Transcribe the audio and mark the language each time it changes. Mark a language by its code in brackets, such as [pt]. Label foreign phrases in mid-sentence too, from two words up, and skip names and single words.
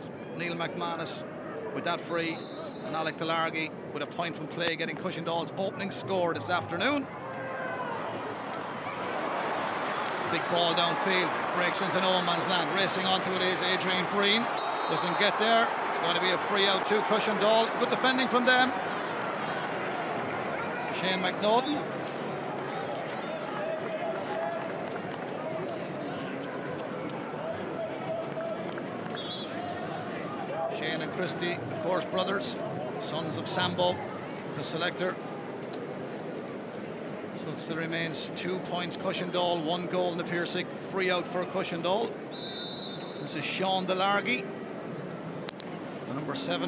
[en] Neil McManus with that free, and Alec Delargy with a point from play, getting Cushendall's opening score this afternoon. Big ball downfield, breaks into no man's land. Racing onto it is Adrian Breen. Doesn't get there. It's going to be a free out to Cushendall. Good defending from them. Shane McNaughton. Shane and Christy, of course, brothers, sons of Sambo, the selector. So it still remains 2 points Cushendall, 1 goal Na Piarsaigh. Free out for Cushendall. This is Sean Delargy, the number 7.